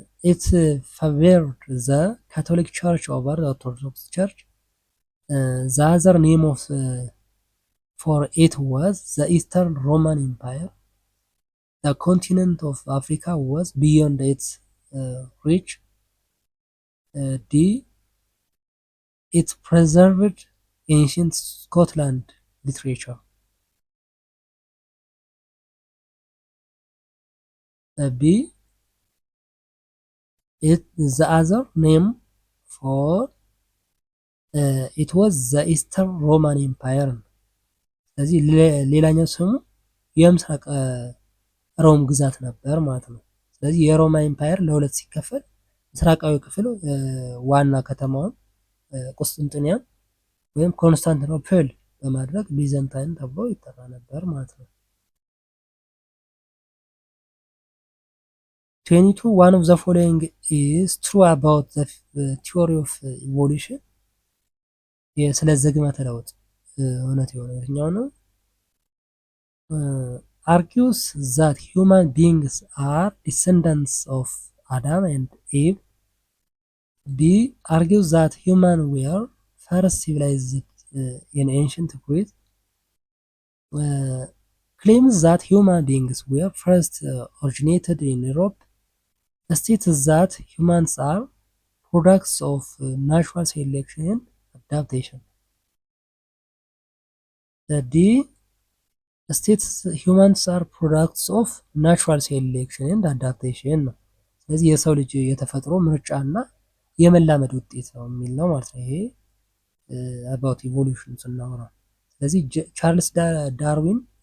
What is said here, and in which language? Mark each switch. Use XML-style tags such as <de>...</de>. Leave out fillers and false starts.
<en>ኢት ፋቨርድ ዘ ካቶሊክ ቸርች ኦቨር ዘ ኦርቶዶክስ ቸርች። ዘ አዘር ኔም ኦፍ ፎር ኢት ዋዝ ዘ ኢስተርን ሮማን ኤምፓየር። The continent of Africa was beyond its reach. D. It preserved ancient Scotland literature. B. The other name for it was the Eastern Roman Empire.</en> <am>ስለዚህ ሌላኛው ስሙ የምስራቅ ሮም ግዛት ነበር ማለት ነው። ስለዚህ የሮማ ኤምፓየር ለሁለት ሲከፈል ምስራቃዊ ክፍል ዋና ከተማውን ቁስጥንጥንያን ወይም ኮንስታንቲኖፕል በማድረግ ቢዘንታይን ተብሎ ይጠራ ነበር ማለት ነው።</am> <en>22 one of the following is true about the theory of evolution.</en> <am>ስለ ዝግመተ ለውጥ እውነት የሆነ የትኛው ነው?</am> <en>argues that human beings are descendants of Adam and Eve. B. argues that humans were first civilized in ancient Greece. Claims that human beings were first originated in Europe. States that humans are products of natural selection and adaptation. D. states humans are products of natural selection and adaptation</en> <am>ነው። ስለዚህ የሰው ልጅ የተፈጥሮ ምርጫና የመላመድ ውጤት ነው የሚል ነው ማለት ነው። ይሄ</am> <en>about evolution</en> <am>ስናወራ ስለዚህ ቻርልስ ዳርዊን</am>